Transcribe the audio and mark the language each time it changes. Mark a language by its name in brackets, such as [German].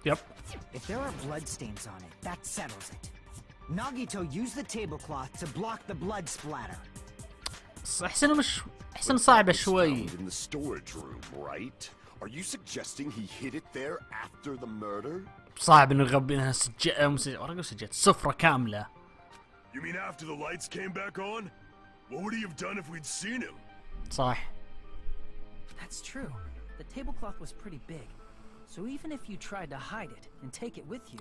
[English] Yep. If there are bloodstains on it, that settles it. Nagito used the tablecloth to block the blood splatter. [Arabic] احسن صعبة شوي. [English] In the storage room, right? Are you suggesting he hid it there after the murder? [Arabic] صعب انه يغبي انها سجادة سفرة كاملة. [English] You mean after the lights came back on? What would he have done if we'd seen him? [Arabic] صح. [English] That's true. The tablecloth was pretty big. So even if you tried to hide it and take it with you...